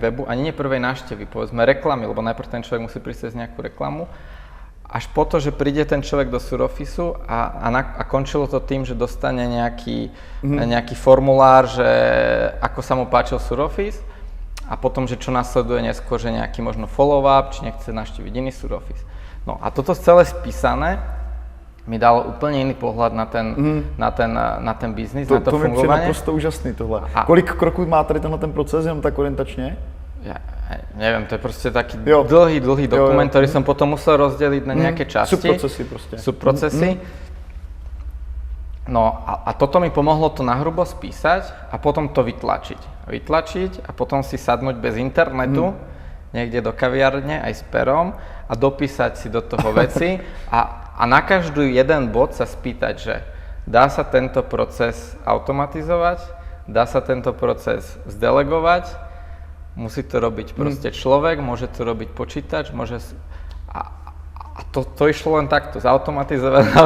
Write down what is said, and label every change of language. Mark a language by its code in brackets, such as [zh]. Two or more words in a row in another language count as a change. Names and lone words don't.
[sk] webu, ani nie prvej návštevy, povedzme reklamy, lebo najprv ten človek musí prísť cez nejakú reklamu, až po to, že príde ten človek do Suroffice a končilo to tým, že dostane nejaký formulár, že ako sa mu páčil Suroffice a potom, že čo nasleduje neskôr, že nejaký možno follow-up, či nechce navštíviť iný Suroffice. No a toto celé spísané mi dalo úplne iný pohľad na ten biznis, na to fungovanie. [cs] To mi přijde naprosto úžasný tohle. Kolik kroků má tady ten proces, jenom tak orientačně? [sk] Ja neviem, to je proste taký dlhý dokument, ktorý som potom musel rozdeliť na nejaké časti. Subprocesy proste. Subprocesy. No a toto mi pomohlo to nahrubo spísať a potom to vytlačiť a potom si sadnúť bez internetu niekde do kaviarne aj s perom a dopísať si do toho veci a na každý jeden bod sa spýtať, že dá sa tento proces automatizovať, dá sa tento proces zdelegovať, musí to robiť proste človek, môže to robiť počítač, a to išlo len takto, zautomatizovať.